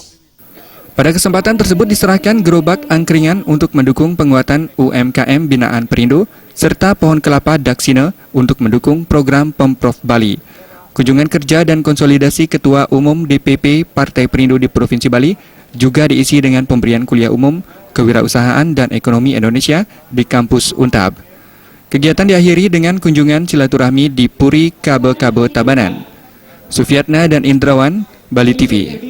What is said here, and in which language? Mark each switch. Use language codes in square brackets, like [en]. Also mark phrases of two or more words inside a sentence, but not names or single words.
[id] Pada kesempatan tersebut diserahkan gerobak angkringan untuk mendukung penguatan UMKM binaan Perindo serta pohon kelapa Daksina untuk mendukung program Pemprov Bali. Kunjungan kerja dan konsolidasi Ketua Umum DPP Partai Perindo di Provinsi Bali juga diisi dengan pemberian kuliah umum Kewirausahaan dan Ekonomi Indonesia di kampus Untab. Kegiatan diakhiri dengan kunjungan silaturahmi di Puri Kabe-Kabe Tabanan. Sufiatna dan Indrawan, Bali TV.